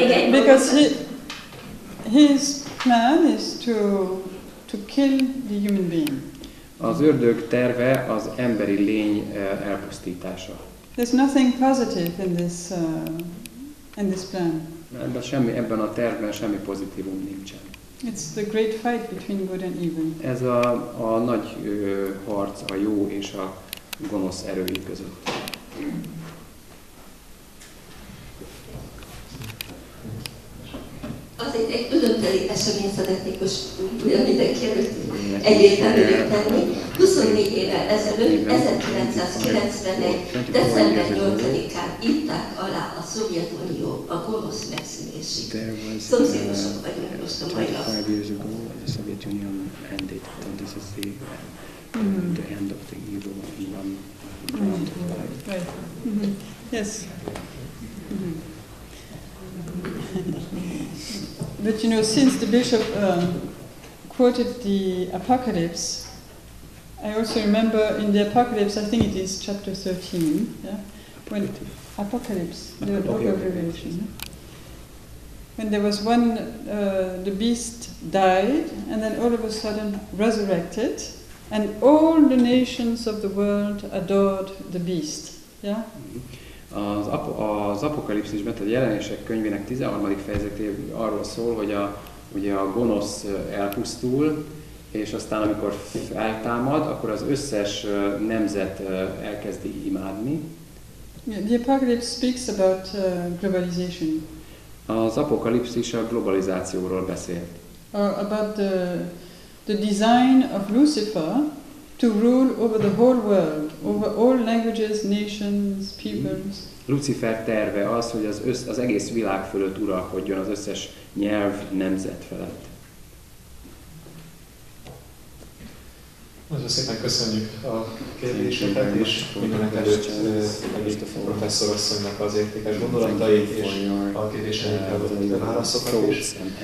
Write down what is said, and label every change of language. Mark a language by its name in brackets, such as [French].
[English] Because his plan is to kill the human being. [Hungarian] Az ördög terve az emberi lény elpusztítása. [English] There's nothing positive in this plan. [Hungarian] Ebben a tervben semmi pozitívum nincsen. [English] It's the great fight between good and evil. [Hungarian] Ez a nagy harc a jó és a gonosz erői között. Azért egy örömteli eseményt szeretnék most újra mindenki előtt egyértelművé tenni. 24 évvel ezelőtt, 1991. december 8-án írták alá a Szovjetunió a gonosz megszűnésig. Szomszédosok vagyunk most a mai nap. [English] 25 years ago, the Soviet Union ended. So this is the end of the evil in one round of life. Right. Yes. But you know, since the bishop quoted the Apocalypse, I also remember in the Apocalypse, I think it is chapter 13, yeah? When Apocalypse, the book of Revelation. Yeah? When there was one, the beast died, and then all of a sudden resurrected, and all the nations of the world adored the beast. Yeah? [Hungarian] Az Apokalipszisben, tehát a Jelenések könyvének 13. fejezetében arról szól, hogy ugye a gonosz elpusztul, és aztán amikor feltámad, akkor az összes nemzet elkezdi imádni. [English] Yeah, the Apocalypse speaks about globalization. [Hungarian] Az Apokalipszis a globalizációról beszél. [English] About the design of Lucifer to rule over the whole world, over all languages, nations, peoples. [Hungarian] Lucifer terve az, hogy az egész világ fölött uralkodjon, az összes nyelv, nemzet felett. Nagyon szépen köszönjük a kérdéseket, és mindenek előtt pedig a professzorasszonynak az értékes gondolatait és a kérdéseinkre adott válaszokat is.